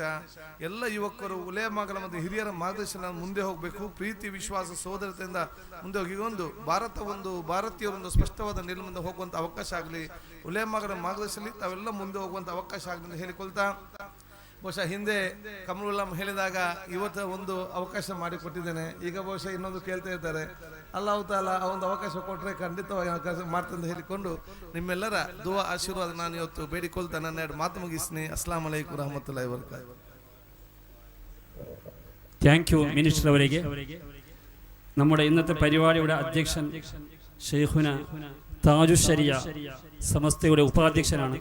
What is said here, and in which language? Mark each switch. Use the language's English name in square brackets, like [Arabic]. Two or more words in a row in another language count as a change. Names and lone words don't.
[Kannada] ಎಲ್ಲ ಯುವಕರು ಉಲೇಮಾಗಳ ಮತ್ತು ಹಿರಿಯರ ಮಾರ್ಗದರ್ಶನ ಮುಂದೆ ಹೋಗಬೇಕು, ಪ್ರೀತಿ ವಿಶ್ವಾಸ ಸೋದರತೆಯಿಂದ ಮುಂದೆ ಹೋಗಿ ಭಾರತೀಯರೊಂದು ಸ್ಪಷ್ಟವಾದ ನಿಲುವಿನಿಂದ ಹೋಗುವಂತ ಅವಕಾಶ ಆಗಲಿ, ಉಲೇಮಾಗಳ ಮಾರ್ಗದರ್ಶನ ತಾವೆಲ್ಲ ಮುಂದೆ ಹೋಗುವಂತ ಅವಕಾಶ ಆಗಲಿ ಅಂತ ಹೇಳಿಕೊಳ್ತಾ, ಬಹುಶಃ ಹಿಂದೆ ಕಮರುಲ್ ಉಲೇಮಾ ಹೇಳಿದಾಗ ಇವತ್ತು ಒಂದು ಅವಕಾಶ ಮಾಡಿಕೊಟ್ಟಿದ್ದೇನೆ, ಈಗ ಬಹುಶಃ ಇನ್ನೊಂದು ಕೇಳ್ತಾ ಇದ್ದಾರೆ, [Arabic] الله تعالى [Kannada] ಆ ಒಂದು ಅವಕಾಶ ಕೊಟ್ಟರೆ ಖಂಡಿತವಾಗಿ ಅವಕಾಶ ಮಾಡ್ತಂತ ಹೇಳಿಕೊಂಡು ನಿಮ್ಮೆಲ್ಲರ ದುವಾ ಆಶೀರ್ವಾದ ನಾನು ಇವತ್ತು ಬೇಡಿಕೊಳ್ತಾ ನನ್ನ ಎರಡು ಮಾತು ಮುಗಿಸ್ತೀನಿ. [Arabic] السلام عليكم رحمة الله وبركاته. [English] Thank you minister അവರಿಗೆ. [Malayalam] നമ്മുടെ ഇന്നത്തെ പരിപാടിയുടെ അധ്യക്ഷൻ ഷെയ്ഖുന താജുൽ ശരിയ സമസ്തയുടെ ഉപാധ്യക്ഷനാണ്.